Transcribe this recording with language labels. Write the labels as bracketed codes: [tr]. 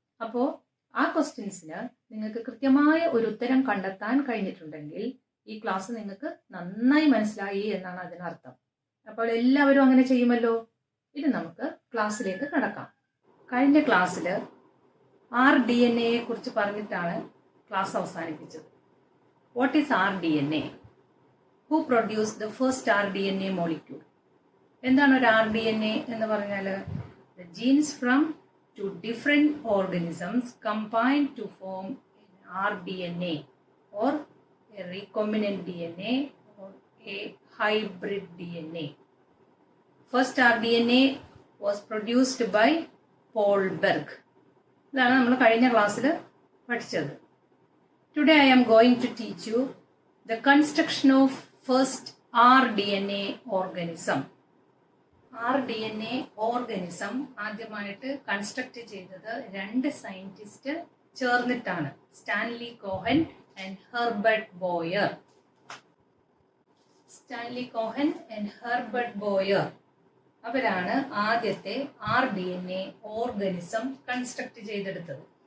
[ml] അപ്പോൾ ആ ക്വസ്റ്റ്യൻസിന് നിങ്ങൾക്ക് കൃത്യമായ ഒരു ഉത്തരം കണ്ടെത്താൻ കഴിഞ്ഞിട്ടുണ്ടെങ്കിൽ ഈ ക്ലാസ് നിങ്ങൾക്ക് നന്നായി മനസ്സിലായി എന്നാണ് അതിനർത്ഥം. അപ്പോൾ എല്ലാവരും അങ്ങനെ ചെയ്യുമല്ലോ. ഇത് നമുക്ക് ക്ലാസ്സിലേക്ക് കടക്കാം. കഴിഞ്ഞ ക്ലാസ്സിൽ rDNA കുറിച്ച് പറഞ്ഞിട്ടാണ് ക്ലാസ് അവസാനിപ്പിച്ചത്. [en] What is rDNA? Who produced the first rDNA molecule? [ml] എന്താണ് ഒരു rDNA എന്ന് പറഞ്ഞാൽ? [en] The genes from two different organisms combined to form rDNA or a recombinant DNA or a hybrid DNA. First rDNA was produced by Paul Berg. [ml] ഇതാണ് നമ്മൾ കഴിഞ്ഞ ക്ലാസ്സിൽ പഠിച്ചത്. [en] Today I am going to teach you the construction of first rDNA organism. [ml] rDNA organism ആദ്യമായിട്ട് construct ചെയ്തത് രണ്ട് scientist ചേർന്നിട്ടാണ്, Stanley Cohen and Herbert Boer. Stanley Cohen and Herbert Boer അവരാണ് ആദ്യത്തെ rDNA ഓർഗനിസം കൺസ്ട്രക്ട് ചെയ്തെടുത്തത്.